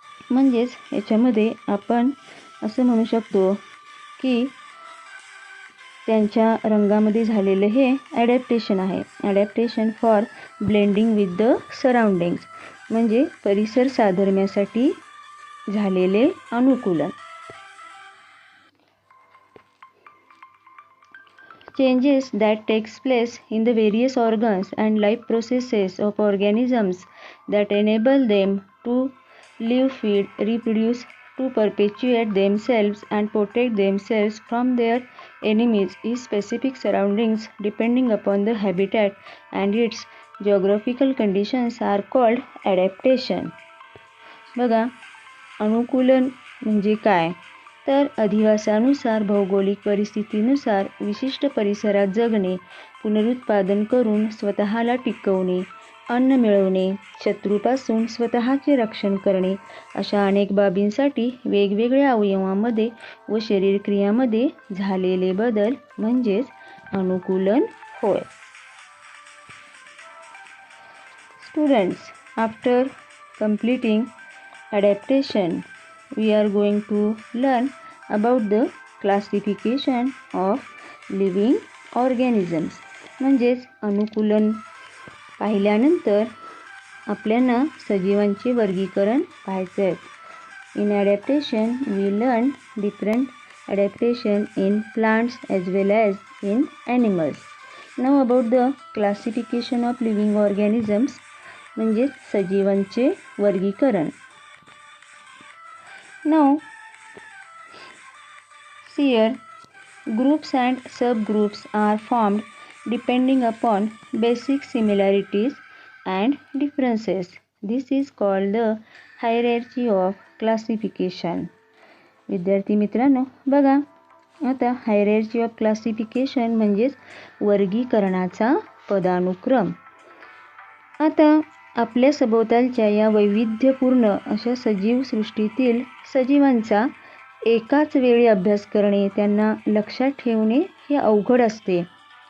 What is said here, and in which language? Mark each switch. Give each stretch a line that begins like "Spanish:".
Marathi: म्हणजेच याच्यामध्ये आपण असं म्हणू शकतो की त्यांच्या रंगामध्ये झालेलं हे ॲडॅप्टेशन आहे.
English: adaptation for blending with the surroundings
Marathi: म्हणजे परिसर साधर्म्यासाठी झालेले अनुकूलन.
English: Changes that takes place in the various organs and life processes of organisms that enable them to live, feed, reproduce, to perpetuate themselves and protect themselves from their enemies is specific surroundings depending upon the habitat and its geographical conditions are called adaptation.
Marathi: बघा, अनुकूलन म्हणजे काय? तर अधिवासानुसार, भौगोलिक परिस्थितीनुसार विशिष्ट परिसरात जगणे, पुनरुत्पादन करून स्वतःला टिकवणे, अन्न मिळवणे, शत्रूपासून स्वतःचे रक्षण करणे, अशा अनेक बाबींसाठी वेगवेगळ्या अवयवांमध्ये व शरीरक्रियामध्ये झालेले बदल म्हणजेच अनुकूलन होय.
English: Students, after completing adaptation, we are going to learn about the classification of living organisms.
Marathi: म्हणजेच अनुकूलन पाहिल्यानंतर आपल्याला सजीवांचे वर्गीकरण पाहायचे आहे.
English: In adaptation, we learn different adaptation in plants as well as in animals. Now about the classification of living organisms,
Marathi: म्हणजे सजीवांचे वर्गीकरण.
English: Now, here groups and subgroups are formed depending upon basic similarities and differences. This is called the hierarchy of classification.
Marathi: विद्यार्थी मित्रांनो, बघा, आता hierarchy of classification म्हणजेच वर्गीकरणाचा पदानुक्रम. आता आपल्या सभोवतालच्या या वैविध्यपूर्ण अशा सजीव सृष्टीतील सजीवांचा एकाच वेळी अभ्यास करणे, त्यांना लक्षात ठेवणे हे अवघड असते.